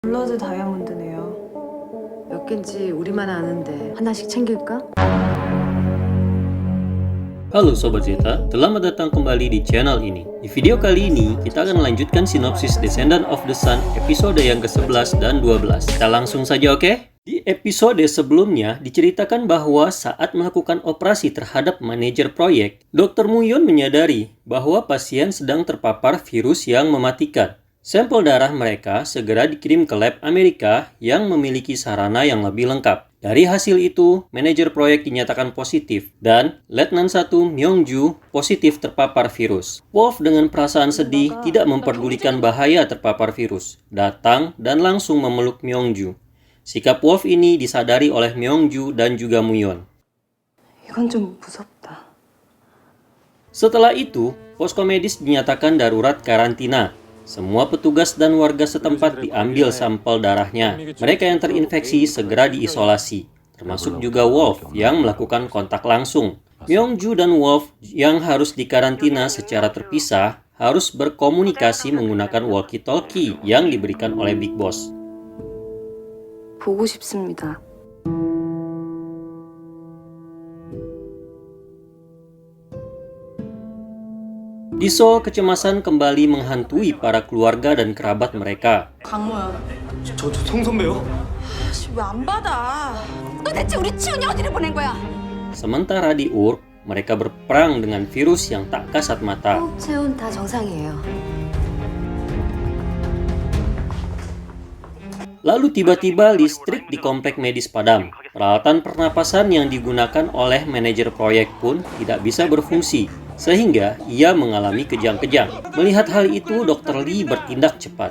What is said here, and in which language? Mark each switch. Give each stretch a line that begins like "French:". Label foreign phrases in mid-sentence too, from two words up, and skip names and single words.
Korean: 블러드 다이아몬드네요. 몇 갠지 우리만 아는데 하나씩 챙길까?
Indonesian: Halo Sobat Zeta, selamat datang kembali di channel ini. Di video kali ini, kita akan melanjutkan sinopsis Descendant of the Sun episode yang ke-11 dan 12. Kita langsung saja, oke? Di episode sebelumnya, diceritakan bahwa saat melakukan operasi terhadap manajer proyek, Dr. Muyon menyadari bahwa pasien sedang terpapar virus yang mematikan. Sampel darah mereka segera dikirim ke lab Amerika yang memiliki sarana yang lebih lengkap. Dari hasil itu, manajer proyek dinyatakan positif dan Letnan 1 Myongju positif terpapar virus. Wolf dengan perasaan sedih tidak memperdulikan bahaya terpapar virus, datang dan langsung memeluk Myongju. Sikap Wolf ini disadari oleh Myongju dan juga Muyon.
Korean: 이건 좀 무섭다.
Indonesian: Setelah itu, posko medis dinyatakan darurat karantina. Semua petugas dan warga setempat diambil sampel darahnya. Mereka yang terinfeksi segera diisolasi, termasuk juga Wolf yang melakukan kontak langsung. Myongju dan Wolf yang harus dikarantina secara terpisah harus berkomunikasi menggunakan walkie-talkie yang diberikan oleh Big Boss.
Korean: 보고 싶습니다.
Indonesian: Di Seoul, kecemasan kembali menghantui para keluarga dan kerabat mereka.
Korean: 강모야. 저 송 선배요? 왜 안 받아? 너 대체 우리 치훈이 어디를 보낸 거야?
Indonesian: Sementara di Urk, mereka berperang dengan virus yang tak kasat mata.
Korean: 호흡 체온 다 정상이에요.
Indonesian: Lalu tiba-tiba listrik di komplek medis padam. Peralatan pernapasan yang digunakan oleh manajer proyek pun tidak bisa berfungsi, sehingga ia mengalami kejang-kejang. Melihat hal itu, Dr. Lee bertindak cepat.